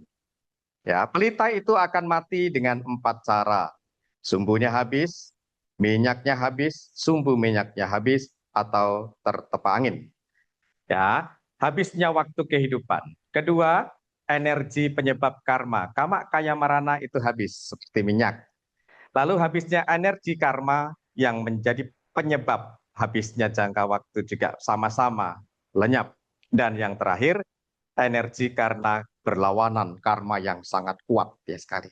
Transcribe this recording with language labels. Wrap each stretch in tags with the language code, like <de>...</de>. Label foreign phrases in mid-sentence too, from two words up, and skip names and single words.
<id>Ya, pelita itu akan mati dengan 4 cara. Sumbunya habis, minyaknya habis, sumbu minyaknya habis, atau tertepa angin. Ya, habisnya waktu kehidupan. Kedua, energi penyebab karma.</id> <pi>Kama kaya marana</pi> <id>itu habis, seperti minyak. Lalu habisnya energi karma yang menjadi penyebab habisnya jangka waktu juga sama-sama lenyap. Dan yang terakhir, energi karena berlawanan karma yang sangat kuat ya sekali.</id>